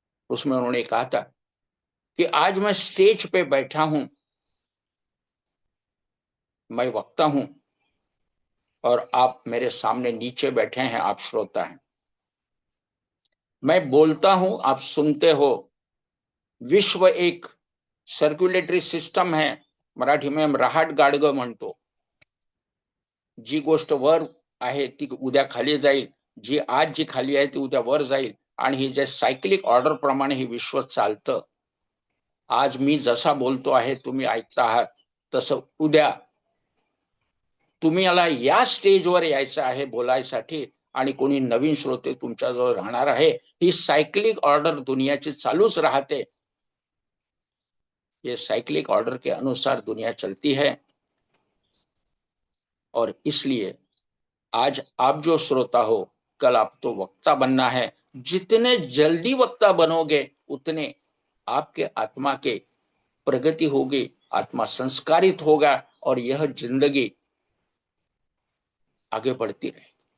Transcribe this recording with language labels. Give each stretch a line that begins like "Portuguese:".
Hindi: उसमें उन्होंने कहा था कि आज मैं स्टेज पे बैठा हूं, मैं वक्ता हूं, और आप मेरे सामने नीचे बैठे हैं, आप श्रोता हैं। मैं बोलता हूं, आप सुनते हो। विश्व एक सर्क्युलेटरी सिस्टम है, मराठी में हम
Marathi: रहाट गाडग म्हणतो। जी गोष्ट वर आहे ती उद्या खाली जाईल, जी आज जी खाली आहे ती उद्या वर जाईल, आणि ही जे सायक्लिक ऑर्डर प्रमाणे हे विश्व चालतं। आज मी जसा बोलतो आहे, तुम्ही ऐकता आहात, तसं उद्या तुम्हाला या स्टेजवर यायचं आहे बोलायसाठी, आणि कोणी नवीन श्रोते तुमच्याजवळ राहणार आहे। ही सायक्लिक ऑर्डर दुनियाची चालूच राहते।
Hindi: ये साइक्लिक ऑर्डर के अनुसार दुनिया चलती है, और इसलिए आज आप जो श्रोता हो, कल आप तो वक्ता बनना है। जितने जल्दी वक्ता बनोगे उतने आपके आत्मा के प्रगति होगी, आत्मा संस्कारित होगा, और यह जिंदगी आगे बढ़ती रहेगी।